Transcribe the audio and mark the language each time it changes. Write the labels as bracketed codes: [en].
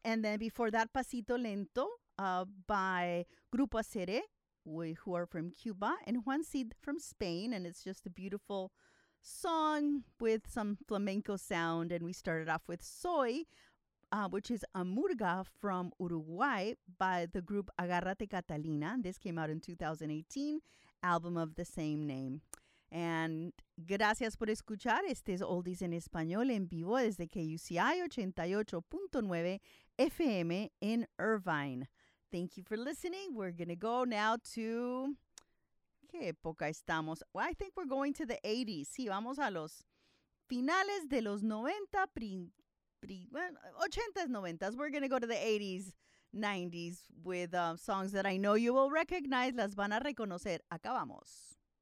[en] And then before that, Pasito Lento by Grupo Aceré, who are from Cuba, and Juan Cid from Spain, and it's just a beautiful song with some flamenco sound. And we started off with Soy, which is a murga from Uruguay by the group Agárrate Catalina. This came out in 2018, album of the same name. [es] And gracias por escuchar. Este es Oldies en Español en vivo desde KUCI 88.9 FM [en] in Irvine. Thank you for listening. We're going to go now to... [es] ¿Qué época estamos? [en] Well, I think we're going to the 80s. [es] Sí, vamos a los finales de los 90, 80s, 90s. [en] We're going to go to the 80s, 90s with songs that I know you will recognize. [es] Las van a reconocer. Acá vamos.